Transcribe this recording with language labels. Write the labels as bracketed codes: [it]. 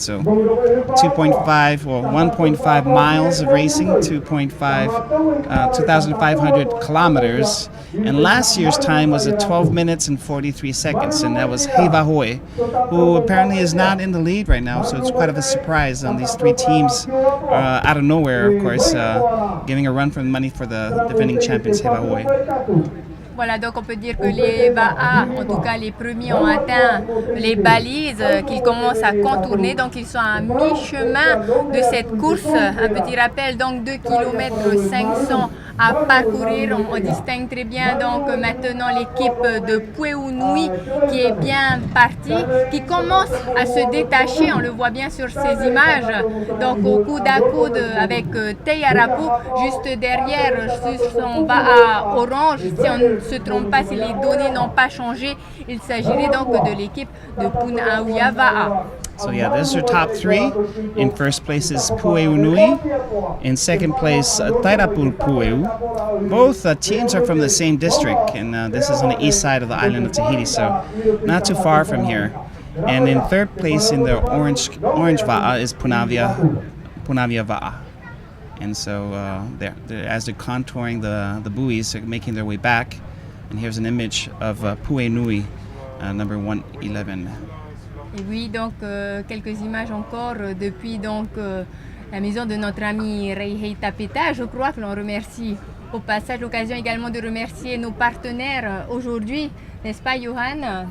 [en] So 1.5 miles of racing, 2,500 kilometers. And last year's time was at 12 minutes and 43 seconds, and that was Heiva, who apparently is not in the lead right now. So it's quite of a surprise on these 3 teams out of nowhere, of course, giving a run for the money for the defending champions, Heiva. [fr] Voilà, donc on peut dire que les VAA, en tout cas les premiers, ont atteint les balises qu'ils commencent à contourner. Donc ils sont à mi-chemin de cette course. Un petit rappel, donc 2 km 500 à parcourir. On distingue très bien donc maintenant l'équipe de Pueu Nui qui est bien partie, qui commence à se détacher. On le voit bien sur ces images. Donc au coude à coude avec Tenues, juste derrière sur son VAA orange. Si on ne se trompe pas, si les données n'ont pas changé, il s'agirait donc de l'équipe de Première VAA. [en] So yeah, those are top 3. In first place is Pueu Nui. In second place, Tairapu Pueu. Both teams are from the same district, and this is on the east side of the island of Tahiti, so not too far from here. And in third place in the orange va'a is Punavia va'a. And so as they're contouring the buoys, they're making their way back. And here's an image of Pueu Nui, number 111. [fr] Et oui, donc quelques images encore depuis donc la maison de notre ami Reihe Tapeta. Je crois que l'on remercie au passage l'occasion également de remercier nos partenaires aujourd'hui, n'est-ce pas Johan?